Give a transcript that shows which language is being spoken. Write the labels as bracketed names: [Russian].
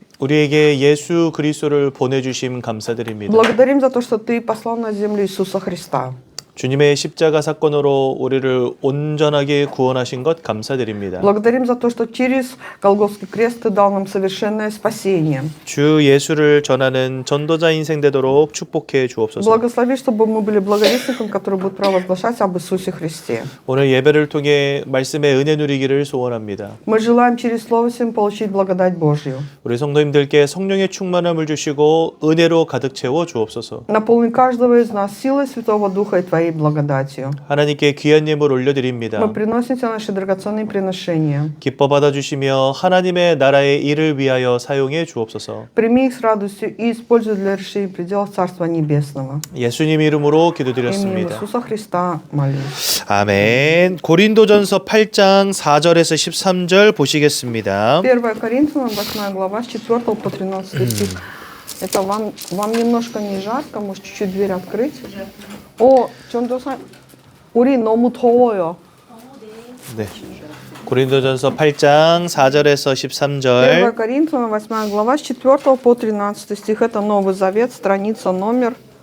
[Korean] 우리에게 예수 그리스도를 보내주심 감사드립니다. [Russian] Благодарим за то, что Ты послал на землю Иисуса Христа. [Korean] 주님의 십자가 사건으로 우리를 온전하게 구원하신 것 감사드립니다. [Russian] Благодарим за то, что через Голгофский крест Ты дал нам совершенное спасение. [Korean] 주 예수를 전하는 전도자 인생 되도록 축복해 주옵소서. [Russian] Благослови, чтобы мы были благовестником, который будет провозглашать об Иисусе Христе. [Korean] 오늘 예배를 통해 말씀의 은혜 누리기를 소원합니다. [Russian] Мы желаем через Слово Сим получить благодать Божью. [Korean] 우리 성도님들께 성령의 충만함을 주시고 은혜로 가득 채워 주옵소서. [Russian] Наполни каждого из нас силой Святого Духа и Твоей благодатью. [Korean] 하나님께 귀한 예물 올려드립니다. [Russian] Мы приносим Тебе наши драгоценные приношения. [Korean] 기뻐 받아주시며 하나님의 나라의 일을 위하여 사용해 주옵소서. [Russian] Прими их с радостью и используй для решения пределов Царства Небесного. [Korean] 예수님 이름으로 [Russian] Именем [Korean] 기도드렸습니다. [Russian] Иисуса Христа молюсь. [Korean] 아멘. 고린도전서 8장 4절에서 13절 보시겠습니다. [Russian] 1 Коринфянам, 8 глава, с 4 по 13 стих. Это вам немножко не жарко? Может, чуть-чуть дверь открыть? [Korean] 전도사, 우리 너무 더워요. 네. 고린도전서 8장 4절에서 [Russian] 1 [Korean] 13절. [Russian] Коринфянам, 8 глава, с 4 по 13 стих. Это Новый Завет, страница номер...